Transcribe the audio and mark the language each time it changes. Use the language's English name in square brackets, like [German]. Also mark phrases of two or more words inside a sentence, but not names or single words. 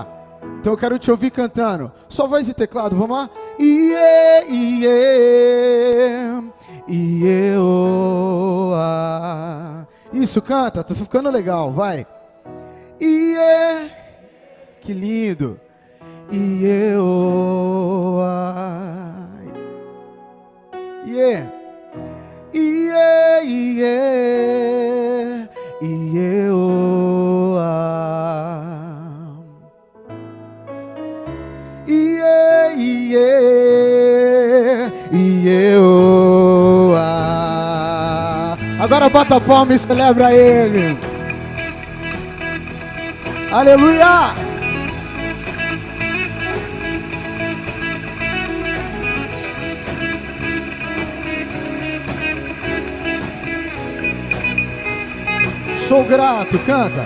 [Portuguese] Então eu quero te ouvir cantando, só voz e teclado, vamos lá? Iê, iê, iê, oh, ah. Isso, canta, tá ficando legal, vai. Iê, que lindo. Yeah. Yeah, yeah, yeah, oh, yeah, yeah, yeah, oh, Agora bota a palma e celebra Ele. Aleluia! Sou grato, canta.